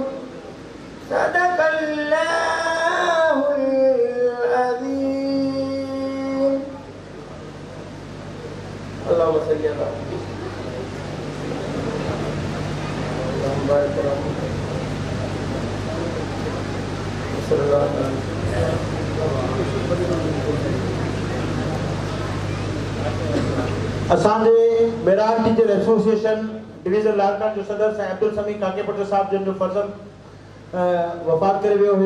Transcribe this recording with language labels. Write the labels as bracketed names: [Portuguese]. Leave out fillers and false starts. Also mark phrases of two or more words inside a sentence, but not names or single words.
[Arabic] صدق الله العظيم. اللهم صل على اللهم بارك على محمد صلى الله عليه وسلم. [Sindhi] असांजे मेरान टीचर एसोसिएशन डिवीज़न लालकान जो सदर साईं अब्दुल समी काकेपट साहब जिन जो फर्ज़ंद वफ़ात करे वियो हुयो।